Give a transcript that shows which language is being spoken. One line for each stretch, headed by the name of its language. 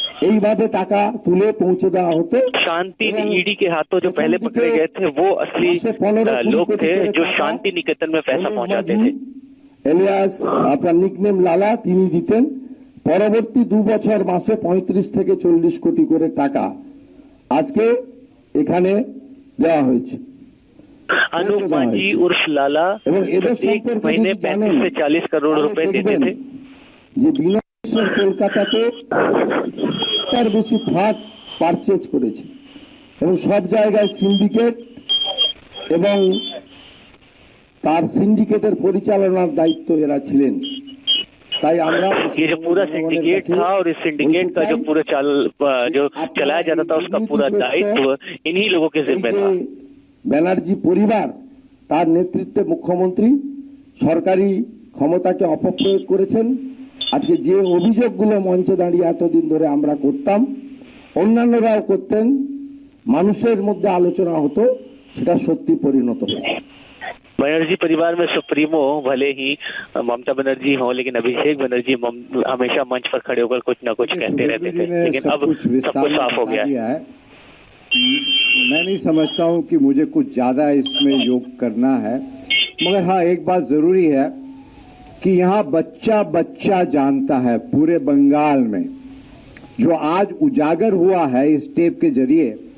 Bangla: এইভাবে টাকা তুলে পৌঁছে দেওয়া হতো।
Hindi: शांति ईडी के हाथों जो पहले पकड़े गए थे वो असली लोग थे जो शांति निकेतन में पैसा पहुंचाते थे।
Bangla: এলিয়াস আপনার নিকনেম লালা তিনি দিতেন। পরবর্তী 2 বছর মাসে 35 থেকে 40 কোটি করে টাকা আজকে এখানে দেওয়া হয়েছে।
Hindi: अनूप मांझी उर्फ लाला एक महीने 35 से 40 करोड़ रुपए देते थे।
Bangla: যে বিনয় মিশ্র কলকাতাতে তার বেশি ফ্ল্যাট পারচেজ করেছে এবং সব জায়গায় সিন্ডিকেট এবং তার সিন্ডিকেটের পরিচালনার দায়িত্ব এরা ছিলেন। তাই আমরা
Hindi: ये जो पूरा सिंडिकेट था और इस सिंडिकेट का जो पूरा जो चलाया जाता था उसका पूरा दायित्व इन्हीं लोगों के जिम्मे था।
Bangla: ব্যানার্জি পরিবার তার নেতৃত্বে মুখ্যমন্ত্রী সরকারি ক্ষমতাকে অপপ্রয়োগ করেছেন। আজকে যে অভিযোগগুলো মঞ্চে দাঁড়িয়ে এতদিন ধরে আমরা করতাম, অন্যান্যরাও করতেন, মানুষের মধ্যে আলোচনা হতো, সেটা সত্যি পরিণত হয়েছে।
Hindi: बनर्जी परिवार में सुप्रीमो भले ही ममता बनर्जी हो, लेकिन अभिषेक बनर्जी हमेशा मंच पर खड़े होकर कुछ न कुछ कहते रहते थे, लेकिन अब सब कुछ साफ हो गया है। मैं नहीं समझता हूं कि मुझे कुछ ज्यादा इसमें योग करना है, मगर हाँ एक बात जरूरी है कि यहाँ बच्चा बच्चा जानता है पूरे बंगाल में, जो आज उजागर हुआ है इस टेप के जरिए।